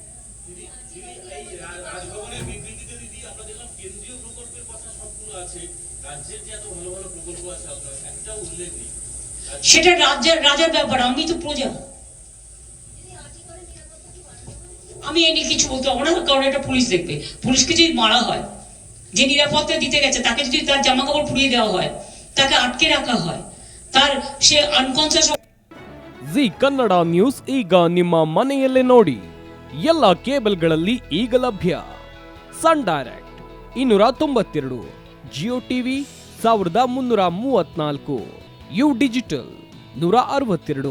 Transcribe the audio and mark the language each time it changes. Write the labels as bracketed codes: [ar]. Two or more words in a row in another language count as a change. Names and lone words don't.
[bn] সেটা রাজার ব্যাপার, আমি তো প্রজা, আমি এ নিয়ে কিছু বলতে পারবো না, কারণ এটা পুলিশ দেখবে। পুলিশকে যদি মারা হয়, যে নিরাপত্তা দিতে গেছে তাকে যদি তার জামা কাপড় পুড়িয়ে দেওয়া হয়, তাকে আটকে রাখা হয়, তার সে ಅನ್ಕಾನ್ಶಿಯಸ್। [kn] ಜಿ ಕನ್ನಡ ನ್ಯೂಸ್ ಈಗ ನಿಮ್ಮ ಮನೆಯಲ್ಲೇ ನೋಡಿ, ಎಲ್ಲ ಕೇಬಲ್ಗಳಲ್ಲಿ ಈಗ ಲಭ್ಯ। ಸನ್ ಡೈರೆಕ್ಟ್ 292, ಜಿಯೋ ಟಿವಿ 1334, ಯು ಡಿಜಿಟಲ್ 162,